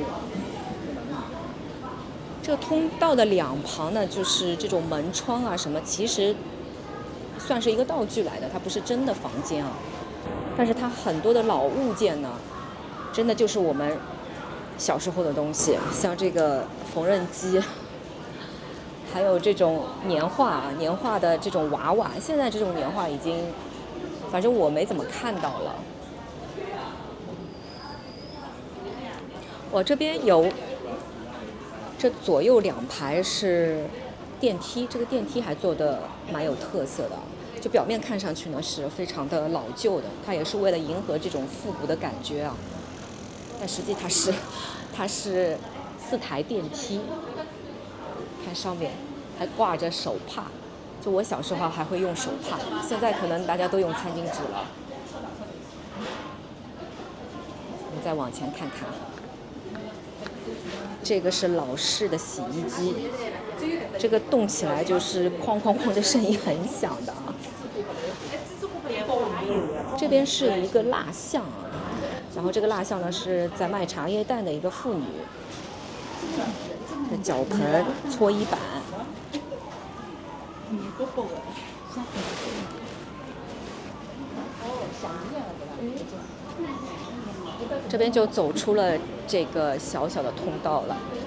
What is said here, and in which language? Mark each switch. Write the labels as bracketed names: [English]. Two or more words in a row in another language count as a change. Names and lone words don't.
[Chinese] 這個通道的兩旁呢，就是這種門窗啊什麼，其實算是一個道具來的，它不是真的房間啊。但是它很多的老物件呢，真的就是我们小時候的東西，像這個縫紉機，還有這種年畫的這種娃娃。現在這種年畫已經，反正我沒怎麼看到了。我這邊有，這左右兩排是電梯，這個電梯還做得蠻有特色的。就表面看上去呢是非常的老舊的，它也是為了迎合這種復古的感覺啊。但實際它是4台電梯，看上面還掛着手帕，就我小時候還會用手帕，現在可能大家都用餐巾紙了。我們再往前看看，這個是老式的洗衣機，這個動起來就是哐哐哐的聲音很響的啊。這邊是一個蠟像啊，然後這個蠟像呢是在賣茶葉蛋的一個婦女，腳盆、搓衣板。這邊就走出了這個小小的通道了。